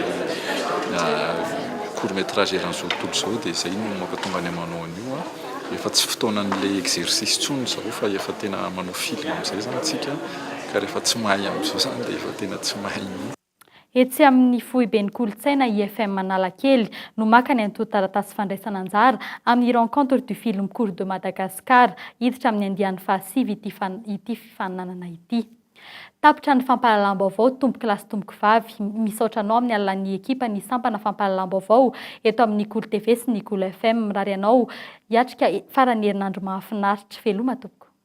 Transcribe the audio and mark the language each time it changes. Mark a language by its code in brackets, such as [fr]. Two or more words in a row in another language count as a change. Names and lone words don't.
[fr] court métrage [mg] eran'izao tontolo zao dia izay no mampatonga any amanao an'io efa tsy fotoanan'ilay exercice tsony zao fa efa tena manao film amin'izay zany tsika ka rehefa tsy mahay amin'izao zany dia efa tena tsy mahay mihitsy. Etsy amin'ny foiben'ny kolontsaina IFM Analakely no maka ny antoan-taratasy fandraisana anjara amin'ny [fr] rencontre du film court de Madagascar [mg] hiditra amin'ny andiany fahasivy ity fifaninanana ity. Tapitra ny fampahalalam-baovao tomboky lasy tomboky vavy misaotra anao amin'ny alalan'ny ekipa ny sampana fampahalalam-baovao eto amin'ny KOLO TV sy ny KOLO FM mirary anao hiatrika farany herinandro mahafinaritra veloma tompoko.